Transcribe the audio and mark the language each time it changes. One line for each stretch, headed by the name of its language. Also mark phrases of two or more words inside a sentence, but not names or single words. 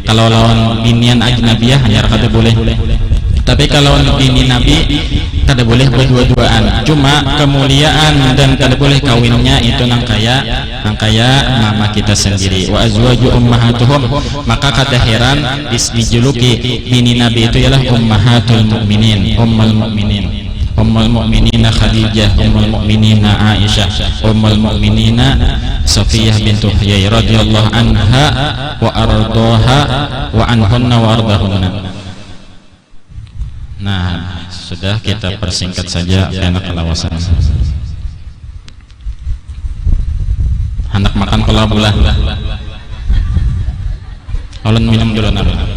Banjar: Kalau lawan binian ajnabiyah hanya kada boleh. Tapi kalau bini Nabi kada boleh berdua-duaan, cuma kemuliaan dan kada boleh kawinnya itu nang kaya mama kita sendiri.
Arabic: وأزواج أمهاتهم,
Banjar: maka kada heran dijuluki bini Nabi itu ialah
Arabic: أمهات المؤمنين, أم المؤمنين. أم المؤمنين خديجة أم المؤمنين عائشة أم المؤمنين صفية بنت حيي رضي الله عنها وأرضاها وعنهن وأرضاهن.
Indonesian: Nah, sudah kita persingkat saja karena kelawasan.
Banjar: Hendak makan kala bulah. Ulun minum dulu nabi.